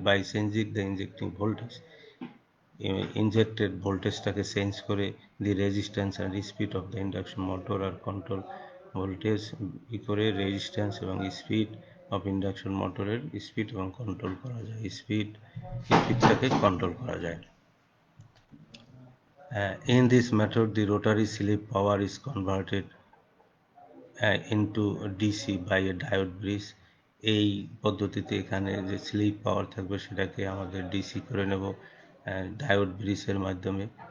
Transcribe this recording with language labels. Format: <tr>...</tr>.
<en>by changing the injecting voltage,</en> <bn>injected ভোল্টেজটাকে change করে দি resistance and speed of the induction motor আর control voltage করে resistance এবং speed of induction মোটরের speed এবং control করা যায়, স্পিডটাকে control করা যায়।</bn> <en>In this method the rotary slip power is converted into DC by a diode bridge।</en> <bn>এই পদ্ধতিতে এখানে যে স্লিপ পাওয়ার থাকবে সেটাকে আমাদের ডিসি করে নেব ডায়োড ব্রিজের মাধ্যমে।</bn>